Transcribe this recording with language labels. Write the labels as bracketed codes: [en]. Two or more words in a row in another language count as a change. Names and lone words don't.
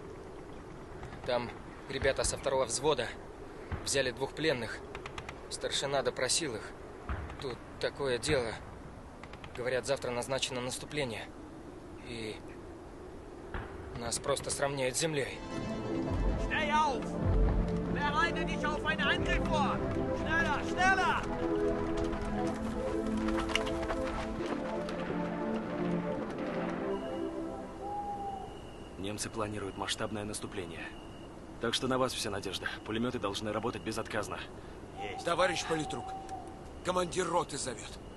[ru] Там ребята со 2-го взвода взяли 2 пленных. Старшина допросил их. Тут такое дело. Говорят, завтра назначено наступление. И нас просто сравняют с землей. [de] Steh auf! Bereite dich auf einen Angriff vor! Schneller, schneller! [ru] Немцы планируют масштабное наступление. Так что на вас вся надежда. Пулеметы должны работать безотказно. Товарищ политрук, командир роты зовет.